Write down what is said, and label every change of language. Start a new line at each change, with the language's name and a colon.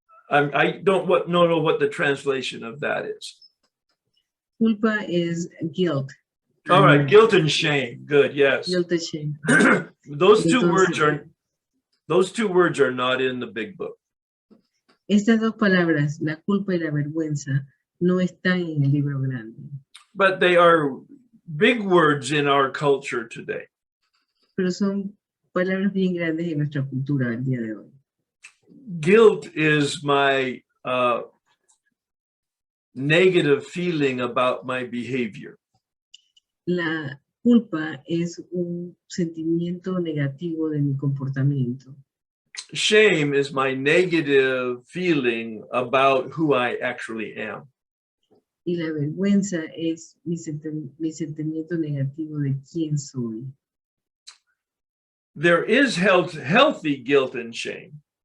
English: I don't know what the translation of that is. Culpa is guilt. All right, guilt and shame. Good, yes. Guilt and shame. Those two words are not in the big book.
Spanish: Estas dos palabras, la culpa y la vergüenza, no están en el libro grande.
English: But they are big words in our culture today.
Spanish: Pero son palabras bien grandes en nuestra cultura al día de hoy.
English: Guilt is my negative feeling about my behavior.
Spanish: La culpa es un sentimiento negativo de mi comportamiento.
English: Shame is my negative feeling about who I actually am.
Spanish: Y la vergüenza es mi sentimiento negativo de quién soy.
English: There is healthy guilt and shame.